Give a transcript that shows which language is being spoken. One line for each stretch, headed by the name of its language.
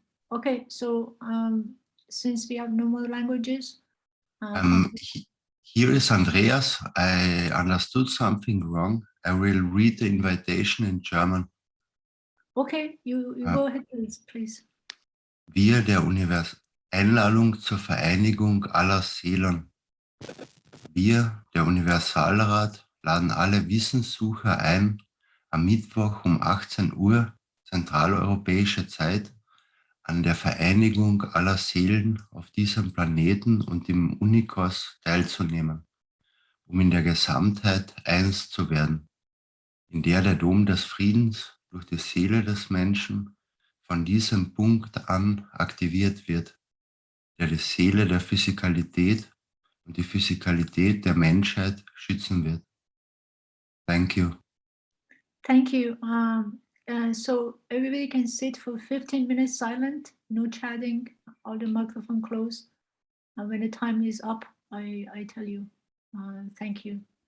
English: Okay, so since we have no more languages, here is Andreas. I understood something wrong. I will read the invitation in German. Okay, you go ahead, please.
German: Wir der Einladung zur Vereinigung aller Seelen. Wir, der Universalrat, laden alle Wissenssucher ein, am Mittwoch um 18 Uhr zentraleuropäische Zeit an der Vereinigung aller Seelen auf diesem Planeten und im Unicos teilzunehmen, um in der Gesamtheit eins zu werden, in der der Dom des Friedens durch die Seele des Menschen von diesem Punkt an aktiviert wird, der die Seele der Physicalität und die Physicalität der Menschheit schützen wird.
English: Thank you. Thank you. So everybody can sit for 15 minutes silent, no chatting, all the microphone closed. And when the time is up, I tell you. Thank you.